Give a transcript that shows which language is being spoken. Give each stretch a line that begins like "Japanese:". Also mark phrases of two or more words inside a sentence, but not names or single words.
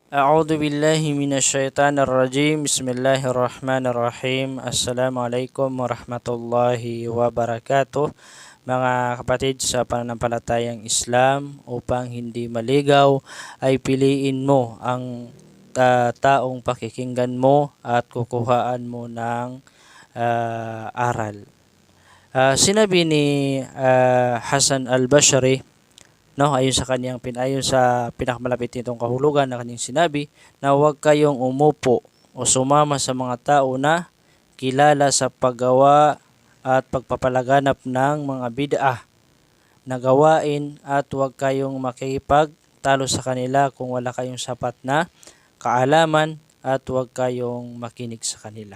Arabic: أعوذ بالله من الشيطان الرجيم. بسم الله الرحمن الرحيم. السلام عليكم ورحمة الله وبركاته.
Filipino: Mga kapatid sa pananampalatayang Islam, upang hindi maligaw ay piliin mo ang taong pakikinggan mo at kukuhaan mo ng aral. Sinabi ni Hasan al-Basri, no, ayon sa pinakamalapit nitong kahulugan na kanyang sinabi, na huwag kayong umupo o sumama sa mga tao na kilala sa paggawa at pagpapalaganap ng mga bid'ah na gawain, at huwag kayong makipagtalo sa kanila kung wala kayong sapat na kaalaman, at huwag kayong makinig sa kanila.